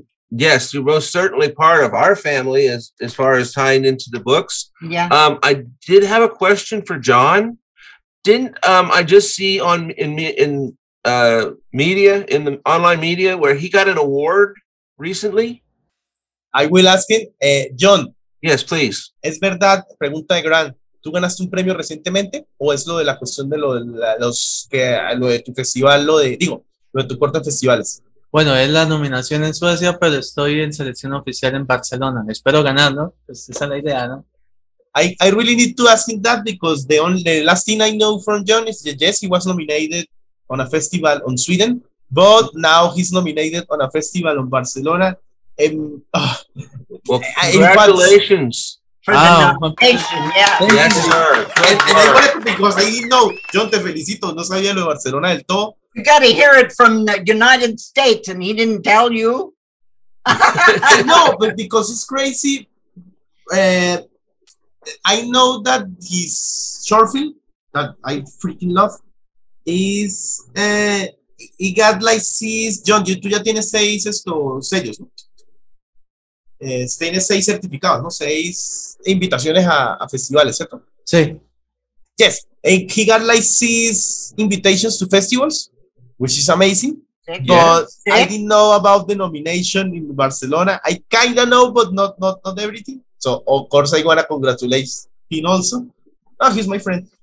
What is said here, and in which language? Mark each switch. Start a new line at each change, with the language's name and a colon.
English: Yes, you're most certainly part of our family as far as tying into the books. Yeah. I did have a question for Jhon. Didn't I just see in media, in the online media, where he got an award recently? I will ask him, Jhon. Yes, please.
Spanish: ¿Es verdad, pregunta de Grant, tú ganaste un premio recientemente o es lo de la cuestión de lo de tu festival, lo de tu corto en festivales? Bueno, es la nominación en Suecia, pero estoy en selección oficial en Barcelona. Espero ganarlo, pues esa es la idea, ¿no?
English: I really need to ask him that because the last thing I know from Jhon is that yes, he was nominated on a festival on Sweden, but now he's nominated on a festival on Barcelona. Well, congratulations. For the nomination, yeah. Yes, sir. And I wanted to, because I didn't know.
Spanish: Jhon, te felicito, no sabía lo de Barcelona del todo.
English: You got to hear it from the United States, and he didn't tell you. No, but because it's crazy. I know that his short film that I freaking love is he got like 6.
Spanish: Jhon, tú ya tienes 6 sellos, ¿no? Tienes 6 certificados, ¿no? 6 invitaciones a festivales, ¿cierto? Sí.
English: Yes, and he got like 6 invitations to festivals, which is amazing. But I didn't know about the nomination in Barcelona. I kind of know, but not everything. So of course I want to congratulate him also. Oh, he's my friend.